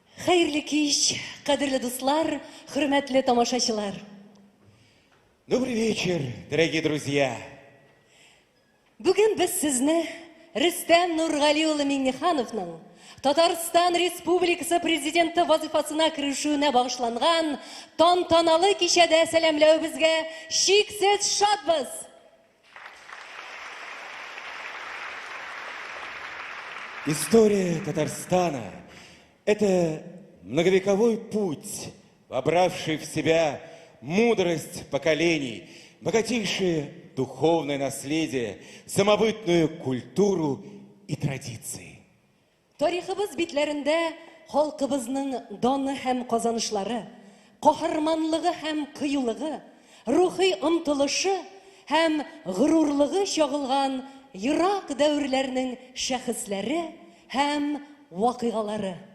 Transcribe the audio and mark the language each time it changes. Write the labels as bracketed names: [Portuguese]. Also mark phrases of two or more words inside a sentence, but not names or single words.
[Tatar] Хәерле кич, кадерле дуслар, хөрмәтле тамашачылар. [Russian] Добрый вечер, дорогие друзья. [Tatar] Бүген без сезне Рөстәм Нургали улы Миңнехановның Татарстан Республикасы президенты вазифасына кирешүенә багышланган тантаналы кичәдә сәламләүебезгә чиксез шатбыз. [Russian] История Татарстана – это многовековой путь, вобравший в себя мудрость поколений, богатейшее духовное наследие, самобытную культуру и традиции. [Tatar] Тарихыбыз битләрендә халкыбызның даны һәм казанышлары, каһарманлыгы һәм кыюлыгы, рухи омтылышы һәм горурлыгы чагылган ерак дәврләрнең шәхесләре һәм вакыйгалары.